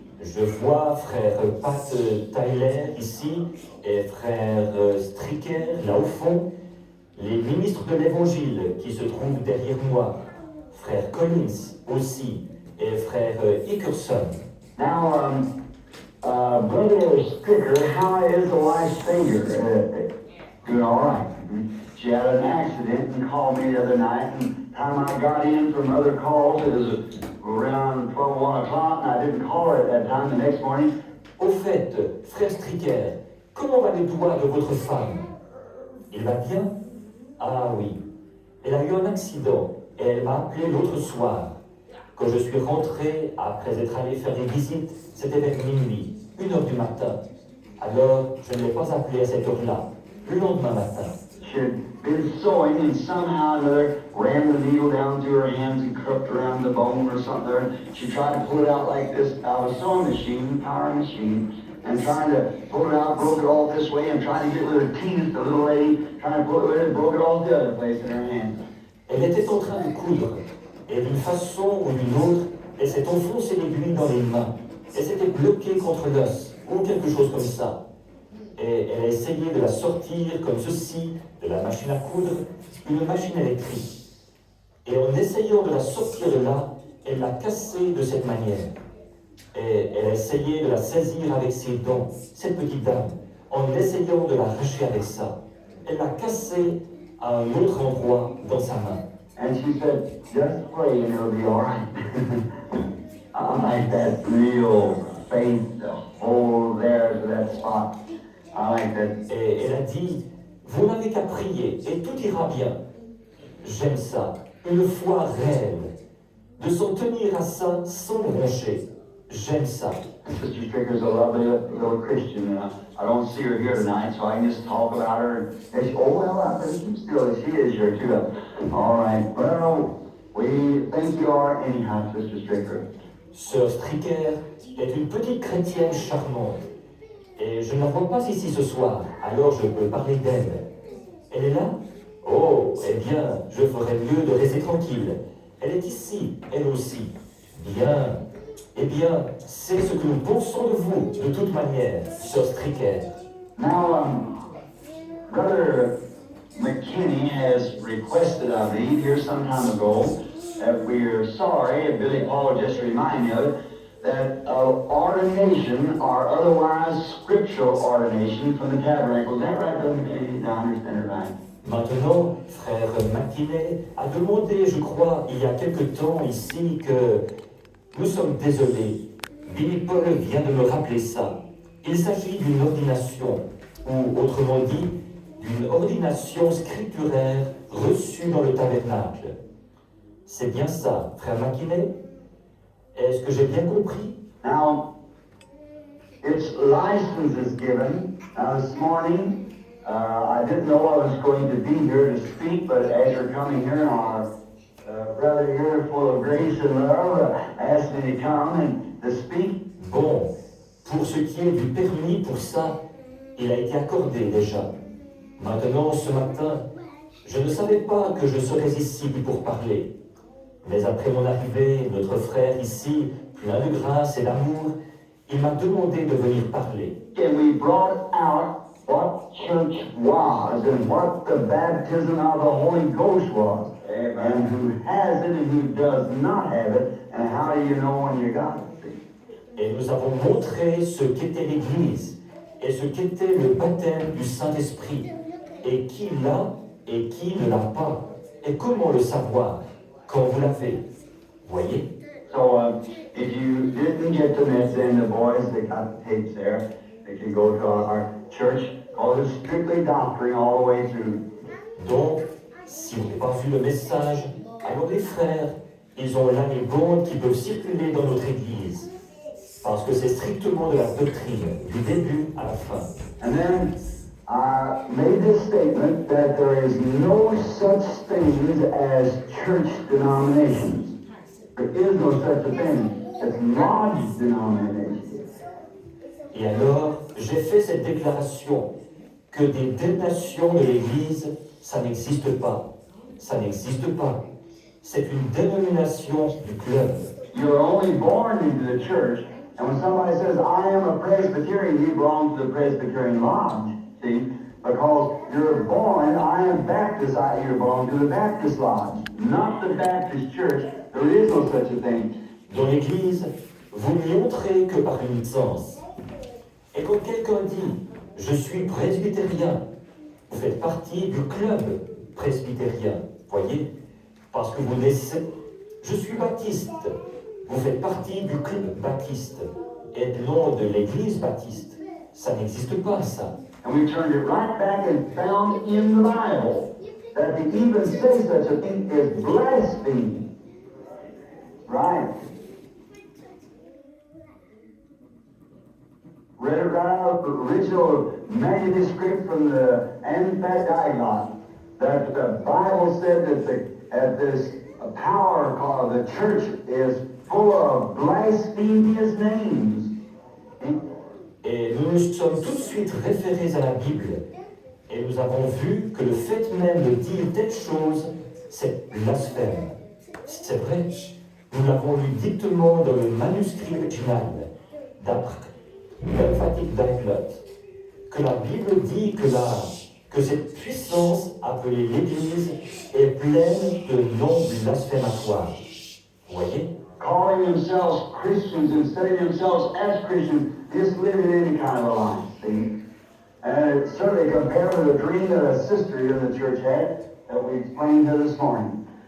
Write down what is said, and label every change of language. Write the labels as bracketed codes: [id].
[fr] Je vois frère Pat Tyler ici et frère Stricker là au fond, les ministres de l'Évangile qui se trouvent derrière moi, frère Collins aussi et frère Hickerson. [en] Now, Brother Stricker, how is the wife's finger? Doing all right. She had an accident and called me the other night, and time I got in from other calls, it was around 12, 1 o'clock, and I didn't call her at that time the next morning. [fr] Au fait, frère Stricker, comment va les doigts de votre femme? Il va bien? Ah oui, elle a eu un accident et elle m'a appelé l'autre soir. Quand je suis rentré, après être allé faire des visites, c'était vers minuit, 1h du matin. Alors, je ne l'ai pas appelée à cette heure-là, le lendemain matin. [en] She had been sewing and somehow or another ran the needle down through her hands and cupped around the bone or something there. She tried to pull it out like this out of a sewing machine, power machine, and trying to pull it out, broke it all this way, and trying to get rid of Tina, the little lady, trying to pull it rid and broke it all the other place in her hand. [fr] Elle était en train de coudre, et d'une façon ou d'une autre, elle s'est enfoncée l'aiguille dans les mains. Elle s'était bloquée contre l'os, ou quelque chose comme ça. Et elle a essayé de la sortir comme ceci, de la machine à coudre, une machine électrique. Et en essayant de la sortir de là, elle l'a cassée de cette manière. Et elle a essayé de la saisir avec ses dents, cette petite dame, en essayant de l'arracher avec ça. Elle l'a cassée à un autre endroit dans sa main. [en] And she said, just pray and it'll be all right. I like that real faith to hold there to that spot. I like that. [fr] Et elle a dit, vous n'avez qu'à prier et tout ira bien. J'aime ça, une foi réelle, de s'en tenir à ça sans broncher. J'aime ça. [en] Sister Stricker's a lovely little Christian. I don't see her here tonight, so I can just talk about her. And she, oh, well, I think still she is here too. All right. Well, we think you are anyhow, Sister Stricker. [fr] Sœur Stricker est une petite chrétienne charmante. Et je ne la vois pas ici ce soir, alors je peux parler d'elle. Elle est là? Oh, eh bien, je ferais mieux de rester tranquille. Elle est ici, elle aussi. Bien. Eh bien, c'est ce que nous pensons de vous, de toute manière, sœur Stricker. [en] Now, Brother McKinney has requested of me here some time ago that we are sorry, and Billy Paul just reminded me of it, that ordination or otherwise scriptural ordination from the tabernacle. Is that right, Brother Billy? Did I understand it right? [fr] Maintenant, frère McKinney a demandé, je crois, il y a quelque temps ici, que nous sommes désolés. Billy Paul vient de me rappeler ça. Il s'agit d'une ordination, ou autrement dit, d'une ordination scripturaire reçue dans le tabernacle. C'est bien ça, frère McKinney? Est-ce que j'ai bien compris? [en] Now, its license is given. This morning, I didn't know I was going to be here to speak, but as you're coming here, our brother here, full of grace and love, asked me to come and to speak. [fr] Bon, pour ce qui est du permis pour ça, il a été accordé déjà. Maintenant, ce matin, je ne savais pas que je serais ici pour parler. Mais après mon arrivée, notre frère ici, plein de grâce et d'amour, il m'a demandé de venir parler. [en] And we brought out what church was and what the baptism of the Holy Ghost was. And who has it and who does not have it, and how do you know when you got it? [fr] Et nous avons montré ce qu'était l'Église et ce qu'était le baptême du Saint-Esprit, et qui l'a et qui ne l'a pas, et comment le savoir quand vous l'avez. Voyez? [en] So, if you didn't get the message, then the boys, they got the tapes there. They can go to our church. Oh, it's strictly doctrine all the way through. [fr] Donc, si vous n'avez pas vu le message, alors les frères, ils ont là les bandes qui peuvent circuler dans notre Église. Parce que c'est strictement de la doctrine, du début à la fin. [en] And then I made this statement that there is no such things as church denominations. There is no such a thing as lodge denominations. [fr] Et alors, j'ai fait cette déclaration que des dénominations de l'Église, ça n'existe pas. Ça n'existe pas. C'est une dénomination du club. [en] You're only born into the church, and when somebody says, I am a Presbyterian, you belong to the Presbyterian Lodge, see? Because you're born, I am Baptist, you belong to the Baptist Lodge, not the Baptist Church. There is no such a thing. [fr] Dans l'Église, vous n'y entrez que par une licence. Et quand quelqu'un dit « Je suis presbytérien », vous faites partie du club presbytérien, voyez? Parce que vous naissez « Je suis baptiste », vous faites partie du club baptiste. Et non de l'Église baptiste. Ça n'existe pas, ça. [en] And we turned it right back and found in the Bible that to even say such a thing is blasphemy. Right. Read it right out of the original manuscript from the Anti-Diagon, that the Bible said that this power called the church is full of blasphemous names. [fr] Et nous nous sommes tout de suite référés à la Bible. Et nous avons vu que le fait même de dire telle chose, c'est blasphème. C'est vrai, nous l'avons lu dictement dans le manuscrit original d'Emphatic Diaglot, que la Bible dit que cette puissance appelée l'Église est pleine de noms blasphématoires. Vous voyez? [en] Calling themselves Christians and setting themselves as Christians, just living any kind of a life, see? And it's certainly compared to the dream that a sister in the church had that we explained to this morning.